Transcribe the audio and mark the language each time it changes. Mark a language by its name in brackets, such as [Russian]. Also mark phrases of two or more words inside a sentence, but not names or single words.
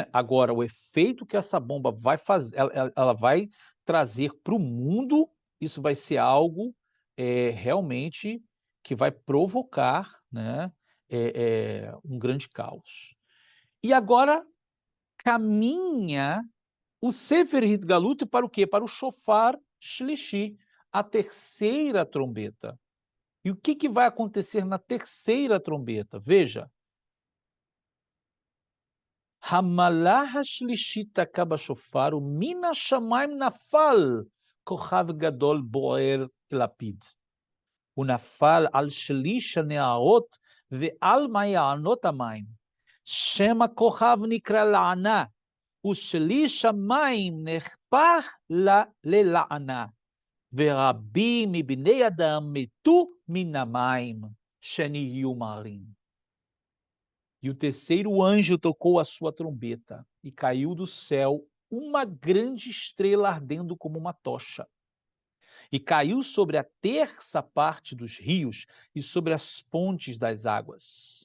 [Portuguese] Agora o efeito que essa bomba vai fazer, ela vai trazer para o mundo, isso vai ser algo, realmente que vai provocar, né, um grande caos. E agora caminha o Sefer Galut para o quê? Para o [Hebrew] שופר שלישי, [Portuguese] a terceira trombeta. E o que que vai acontecer na terceira trombeta? Veja, [Hebrew] המלאך השלישי תקע בשופר ומן השמים נפל כוכב גדול בוער כלפיד. ונפל על שליש הנהרות ועל מעיינות המים. שם הכוכב נקרא לענה, ושליש המים נהפך ללענה. ורבים מבני אדם מתו מן המים, שנהיו מרים. [Portuguese] E o terceiro anjo tocou a sua trombeta, e caiu do céu uma grande estrela ardendo como uma tocha. E caiu sobre a terça parte dos rios e sobre as fontes das águas.